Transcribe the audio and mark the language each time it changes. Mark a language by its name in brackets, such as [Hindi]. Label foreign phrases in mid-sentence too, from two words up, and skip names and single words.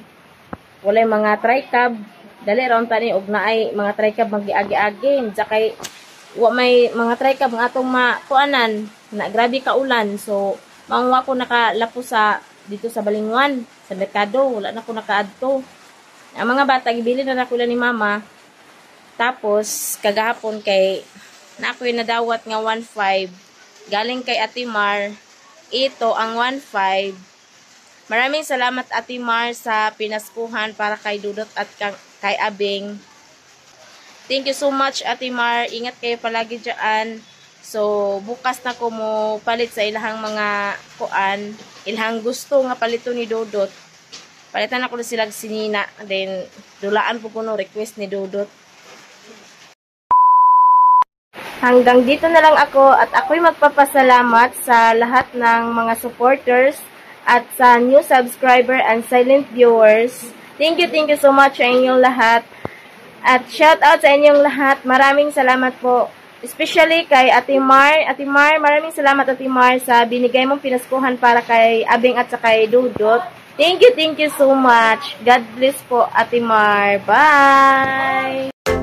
[Cebuano] Walay mga tricab, dali raon tani og naay mga tricab magiagi-agi, kay wa may mga tricab nga atong makuanan na grabe ka ulan. So, mangwa ko nakalapo sa dito sa Balingwan, sa merkado, wala na ko nakaadto. Ang mga bata gibili na nako ni mama. Tapos kagahapon kay na ako'y nadawat nga 1.5 galing kay Ate Mar. [Filipino] Ito ang 1.5. Maraming salamat Ate Mar sa pinaskuhan para kay Dudot at kay Abing. [English] Thank you so much [Filipino] Ate Mar. Ingat kayo palagi dyan. [Cebuano] So, bukas na ko mo palit sa ilahang mga kuan. Ilahang gusto nga palito ni Dudot. Palitan ako na silang sinina. Then, dulaan po ko no request ni Dudot. [Filipino] Hanggang dito na lang ako at ako'y magpapasalamat sa lahat ng mga supporters at sa [English] new subscriber and silent viewers. Thank you so much [Cebuano] sa inyong lahat. At [English] shout out [Cebuano] sa inyong lahat. [Filipino] Maraming salamat po. Especially kay Ate Mar. Ate Mar, maraming salamat Ate Mar sa binigay mong pinaskuhan para kay Abing at sa kay Dudot. [English] Thank you so much. God bless po Ate Mar. Bye!